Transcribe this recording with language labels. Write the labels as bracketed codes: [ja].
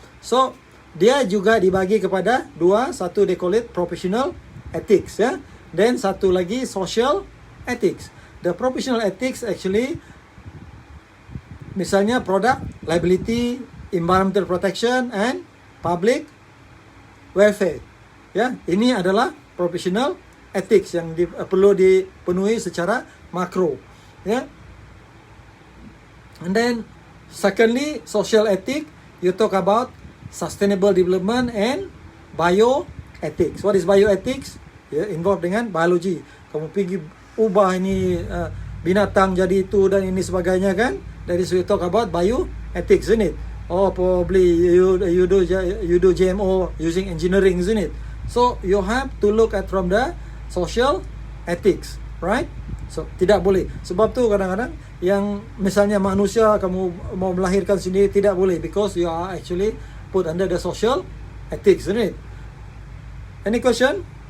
[ms] So, dia juga dibagi kepada dua. Satu [en] they call it professional ethics, [ms] ya. [en] Then [ms] satu lagi [en] social ethics. The professional ethics actually, [ms] misalnya [en] product liability, environmental protection and public welfare. [ms] Ya, ini adalah professional ethics yang perlu dipenuhi secara makro. Ya. [en] And then secondly, social ethics, you talk about sustainable development and bioethics. What is bioethics? Ya, involved [ms] dengan biologi. Kamu pergi ubah ini binatang jadi itu dan ini sebagainya kan? [en] That is we talk about bioethics, isn't it? Or probably you do GMO using engineering, isn't it? So you have to look at from the social ethics, right? [ms] So tidak boleh. Sebab tu kadang-kadang yang misalnya manusia kamu mau melahirkan sendiri tidak boleh, [en] because you are actually put under the social ethics, isn't it? Any question?